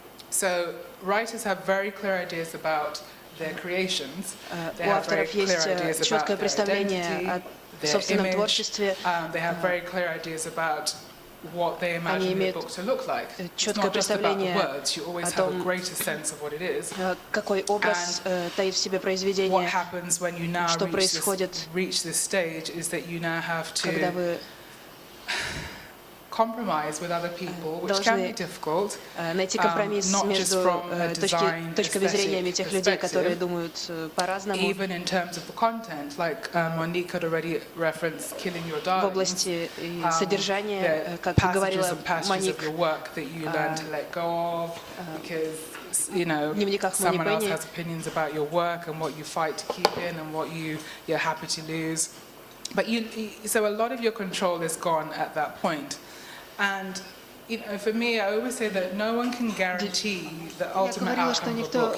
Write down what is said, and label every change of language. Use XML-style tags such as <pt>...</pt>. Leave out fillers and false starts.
<en>So writers have very clear ideas about their creations. They have very clear ideas about their identity, their image. They have very clear ideas about what they imagine the book to look like. It's not just about the words. You always have a greater sense of what it is.</en> <ru>Какой образ таит в себе произведение,</ru> <en>what happens when you now reach this stage is that you now have to compromise with other people, which can be difficult,</en> <ru>найти компромисс между точками зрения тех людей, которые думают по-разному.</ru> <en>Even in terms of the content, like Monique had already referenced "Killing Your Darlings."</en> <ru>В области содержания, как говорила Моник,</ru> <en>that you learn to let go of, because you know someone else has opinions about your work and what you fight to keep in and what you're happy to lose. But so a lot of your control is gone at that point. And you know, for me, I always say that no one can guarantee the ultimate outcome of a book.</en>